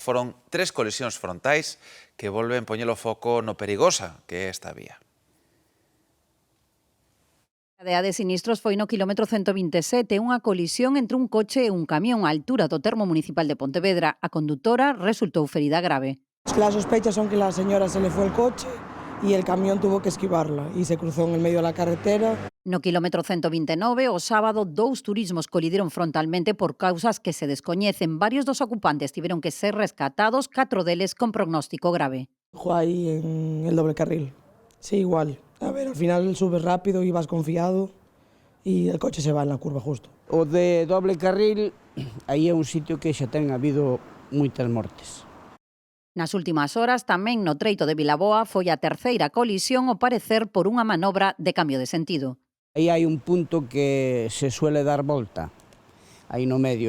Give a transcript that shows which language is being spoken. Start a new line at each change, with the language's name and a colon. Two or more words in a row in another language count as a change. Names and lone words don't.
Galician: Foron 3 colisións frontais que volven poñer o foco no perigosa que é esta vía. A cadea de sinistros foi no quilómetro 127, unha colisión entre un coche e un camión á altura do termo municipal de Pontevedra. A condutora resultou ferida grave.
Spanish: Las sospechas son que la señora se le fue el coche y el camión tuvo que esquivarla y se cruzó en el medio de la carretera.
Galician: No quilómetro 129, o sábado, 2 turismos colidiron frontalmente por causas que se descoñecen. Varios dos ocupantes tiveron que ser rescatados, 4 deles con pronóstico grave.
Spanish: Dejó ahí en el doble carril. Sí, igual. A ver, al final subes rápido y vas confiado y el coche se va en la curva justo.
Galician: O de doble carril, aí é un sitio que xa ten habido moitas mortes. Nas últimas horas, tamén no treito de Vilaboa, foi a terceira colisión ao parecer por unha manobra de cambio de sentido. Aí hai un punto que se suele dar volta, aí no medio.